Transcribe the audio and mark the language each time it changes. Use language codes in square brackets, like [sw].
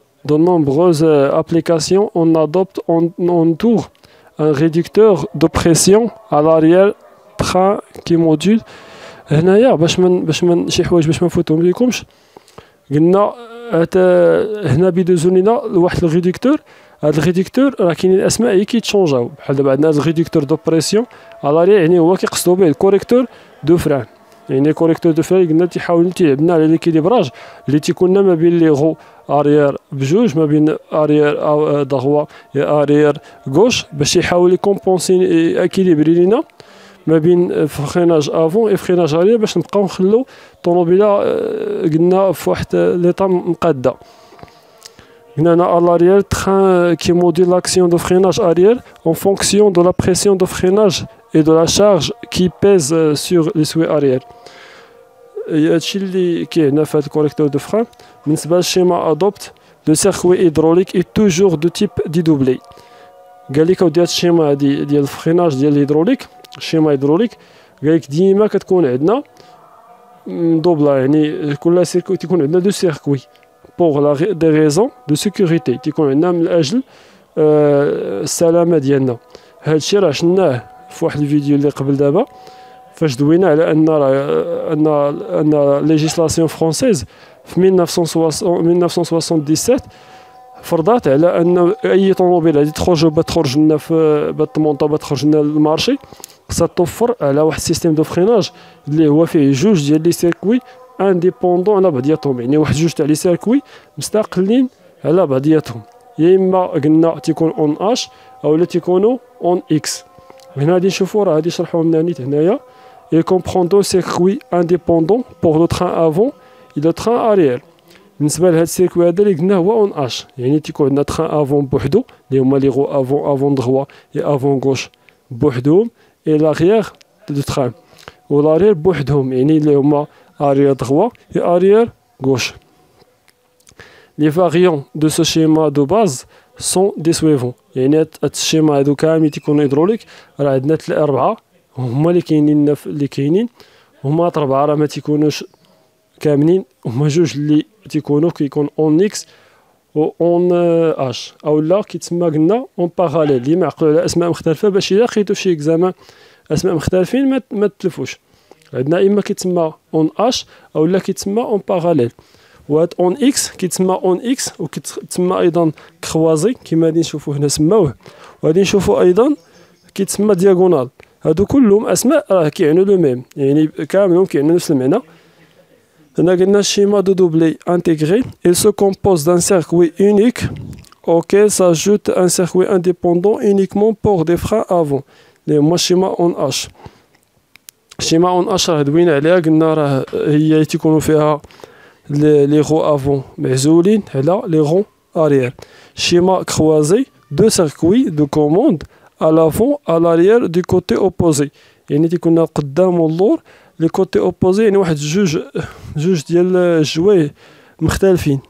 [fr] Dans nombreuses applications, on adopte en tour un réducteur de pression à l'arrière-train qui module. [ar] هنايا باش من شي حوايج باش ما نفوتهم ليكمش. قلنا هنا بيدوزو لينا واحد الريدكتور. هاد الريدكتور راه كاينين الاسماء هي كيتشونجاو. بحال دابا عندنا الريدكتور دو بريسيون على l'arrière، يعني هو كيقصدو به الكوريكتور دو فران. يعني كوريكتور دو فران قلنا تيحاول تيلعب لنا على ليكيليبراج اللي تيكون ما بين لي غو اريير بجوج، ما بين اريير دغوا يا اريير غوش، باش يحاول يكومبونسي اكيليبري لينا ما بين فريناج افون و فريناج اريير باش نبقاو نخلو الطوموبيله قلنا في واحد ليطا مقاده. قلنا هنا الاريير تران كي موديل لاكسيون دو فريناج اريير [fr] en fonction de la pression de freinage et de la charge qui pèse sur les souliers arrière. [ar] هادشي اللي كاين في هاد الكوريكتور دو فران. بالنسبه للشيما ادوبت لو سيركوي هيدروليك اي توجور دو تيب ديدوبلي. قال لك اودي هاد الشيما هادي ديال الفريناج ديال الهيدروليك، الشيما هيدروليك قال لك ديما كتكون عندنا مدوبله، يعني كل سيركوي تيكون عندنا دو سيركوي بوغ دي ريزون دو سيكوريتي، تيكون عندنا من اجل السلامه ديالنا. هادشي راه شناه في واحد الفيديو اللي قبل دابا فاش دوينا على ان ليجيسلاسيون فرونسيز في 1977 فرضات على ان اي طوموبيل غادي تخرج لنا في بالطمونطه تخرج لنا للمارشي خصها توفر على واحد السيستيم دو فريناج اللي هو فيه جوج ديال لي سيركوي انديبوندون على بعضياتهم، يعني واحد جوج تاع لي سيركوي مستقلين على بعضياتهم، يا اما قلنا تيكون اون اش او لا تيكونوا اون اكس. هنا غادي نشوفوا راه غادي يشرحوا لنا نيت هنايا [fr] et comprend deux circuits indépendants pour le train avant et le train arrière. [ar] بالنسبه لهاد السيركوي هذا اللي قلنا هو اون اش، يعني تيكون عندنا تران افون بوحدو اللي هما لي غو افون دغوا اي افون غوش بوحدهم، اي لاغيير دو تران و لاريير بوحدهم، يعني اللي هما اريير دغوا اي اريير غوش. [fr] لي فاريون دو سو شيما دو باز سون ديسويفون. [ar] يعني هاد الشيما هادو كاملين تيكونوا هيدروليك. راه عندنا 4 هما اللي كاينين هما 4 راه ما تيكونوش كاملين، هما جوج اللي تيكونوا كيكون اون اكس و اون اش، او لا كيتسمى قلنا اون باراليل اللي معقول على اسماء مختلفه باش الا لقيتو في شي اكزامان اسماء مختلفين ما تلفوش. عندنا اما كيتسمى اون اش او لا كيتسمى اون باراليل. وهاد اون اكس كيتسمى اون اكس وكيتسمى ايضا كروازي كما غادي نشوفوا هنا سماوه، وغادي نشوفوا ايضا كيتسمى دياغونال. هادو كلهم اسماء راه كيعنوا لو ميم، يعني كاملهم كيعنوا نفس المعنى. هنا قلنا الشيما دو دوبلي انتيغري [fr] il se compose d'un circuit unique auquel s'ajoute un circuit indépendant uniquement pour des freins avant [ar] اللي هما الشيما اون اش. الشيما اون اش راه دوينا عليها، قلنا راه هي تيكونوا فيها لي غو افون معزولين على لي غو اريير. شيما كروازي دو سيركوي دو كوموند [fr] à l'avant à l'arrière du côté opposé، [ar] يعني تيكون القدام واللور لي كوتي اوبوزي، يعني واحد جوج ديال الجوايه مختلفين.